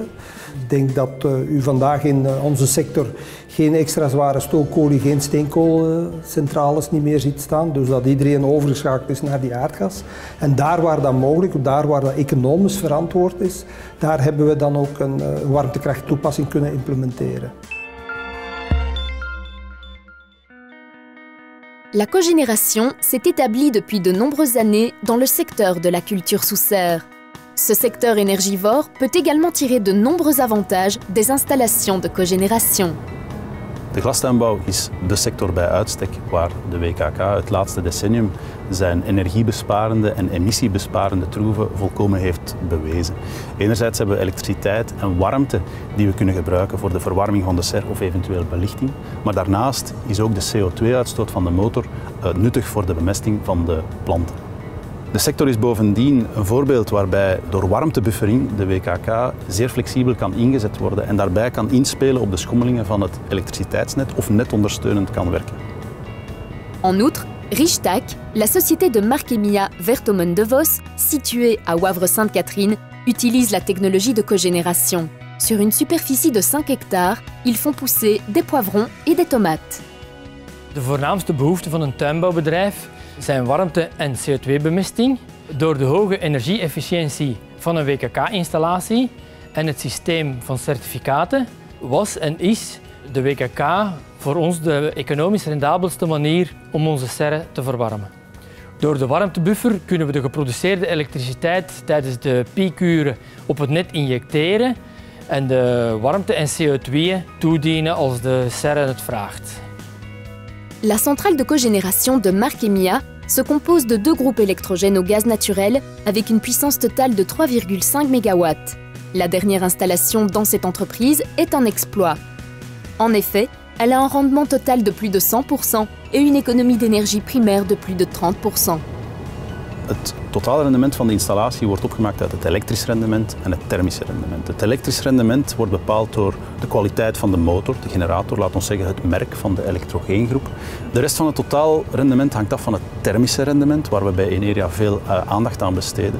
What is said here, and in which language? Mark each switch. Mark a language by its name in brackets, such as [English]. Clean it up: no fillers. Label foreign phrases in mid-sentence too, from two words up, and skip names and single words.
[Dutch] Ik denk dat u vandaag in onze sector geen extra zware stookolie, geen steenkoolcentrales niet meer ziet staan. Dus dat iedereen overgeschakeld is naar die aardgas. En daar waar dat mogelijk, daar waar dat economisch verantwoord is, daar hebben we dan ook een warmtekrachttoepassing kunnen implementeren. [French] La cogénération s'est établie depuis de nombreuses années dans le secteur de la culture sous serre. Ce secteur énergivore peut également tirer de nombreux avantages des installations de cogénération. [Dutch] De glastuinbouw is de sector bij uitstek waar de WKK het laatste decennium zijn energiebesparende en emissiebesparende troeven volkomen heeft bewezen. Enerzijds hebben we elektriciteit en warmte die we kunnen gebruiken voor de verwarming van de serre of eventueel belichting. Maar daarnaast is ook de CO2-uitstoot van de motor nuttig voor de bemesting van de planten. De sector is bovendien een voorbeeld waarbij door warmtebuffering de WKK zeer flexibel kan ingezet worden en daarbij kan inspelen op de schommelingen van het elektriciteitsnet of netondersteunend kan werken. [French] En outre, Richtac, la société de Marc Emilia Vertomen de Vos, située à Wavre-Sainte-Catherine, utilise la technologie de cogénération. Sur une superficie de 5 hectares, ils font pousser des poivrons et des tomates. [Dutch] De voornaamste behoefte van een tuinbouwbedrijf zijn warmte- en CO2-bemesting. Door de hoge energie-efficiëntie van een WKK-installatie en het systeem van certificaten was en is de WKK voor ons de economisch rendabelste manier om onze serre te verwarmen. Door de warmtebuffer kunnen we de geproduceerde elektriciteit tijdens de piekuren op het net injecteren en de warmte en CO2 toedienen als de serre het vraagt. [French] La centrale de cogénération de Marc Emilia se compose de 2 groupes électrogènes au gaz naturel avec une puissance totale de 3,5 MW. La dernière installation dans cette entreprise est en exploit. En effet, elle a un rendement total de plus de 100% et une économie d'énergie primaire de plus de 30%. [Dutch] Het totale rendement van de installatie wordt opgemaakt uit het elektrisch rendement en het thermische rendement. Het elektrisch rendement wordt bepaald door de kwaliteit van de motor, de generator, laat ons zeggen het merk van de elektrogeengroep. De rest van het totaal rendement hangt af van het thermische rendement, waar we bij Eneria veel aandacht aan besteden.